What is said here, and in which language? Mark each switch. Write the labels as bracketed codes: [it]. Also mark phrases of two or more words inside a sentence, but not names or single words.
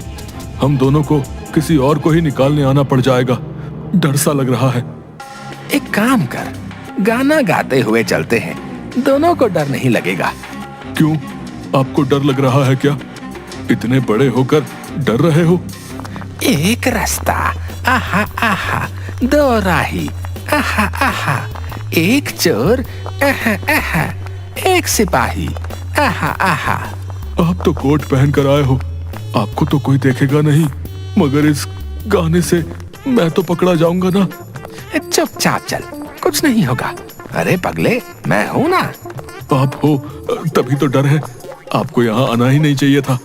[hi] हम दोनों को किसी और को ही निकालने आना पड़ जाएगा, डर सा लग रहा है। एक काम कर, गाना गाते हुए चलते हैं, दोनों को डर नहीं लगेगा। क्यों, आपको डर लग रहा है क्या? इतने बड़े होकर डर रहे हो? एक रास्ता, आहा आहा, दो राही, आहा आहा, एक चोर, आहा आहा, एक सिपाही, आहा आहा। आप तो कोट पहन कर आए हो, आपको तो कोई देखेगा नहीं, मगर इस गाने से मैं तो पकड़ा जाऊंगा ना। चुपचाप चल, कुछ नहीं होगा। अरे पगले, मैं हूं ना। आप हो तभी तो डर है, आपको यहाँ आना ही नहीं चाहिए था।